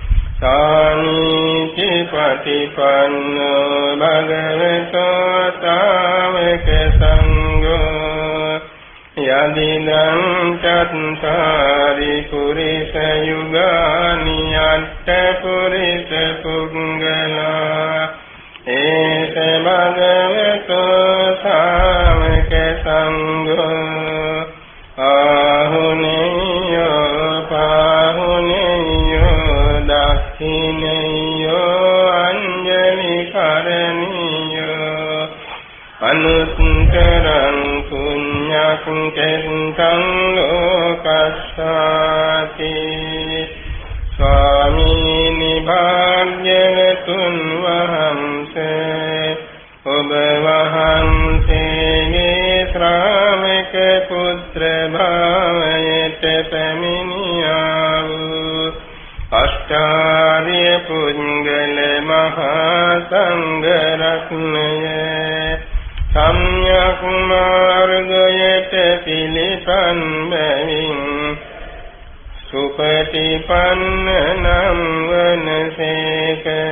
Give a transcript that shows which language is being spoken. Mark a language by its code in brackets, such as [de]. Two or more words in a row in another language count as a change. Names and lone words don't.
[pi] සාමීචිපටිපන්නෝ භගවතු ශාවක සංඝෝ යදිදං චත්තාරි පුරිස යුගානි අට්ඨ පුරිස පුංගලා ඒස භගවතු ශාවක සංඝෝ ආහුනේයෝ පාහුනේයෝ දක්ඛිනේයෝ අංජලි කරණීයෝ අනුත්තරං පුඤ්ඤං ලෝකස්සාති. [si] ස්වාමීනි භාග්‍යවතුන් වහන්සේ ඔබ වහන්සේගේ ශ්‍රාවක පුත්‍ර භාවයට පැමිණියා වූ අෂ්ටාර්ය පුංගල මහා සංඝ රත්නය සම්්‍යක් මාර්ගයට පිළිපන් බැවින් සුපටිපන්න නම් වනසේක.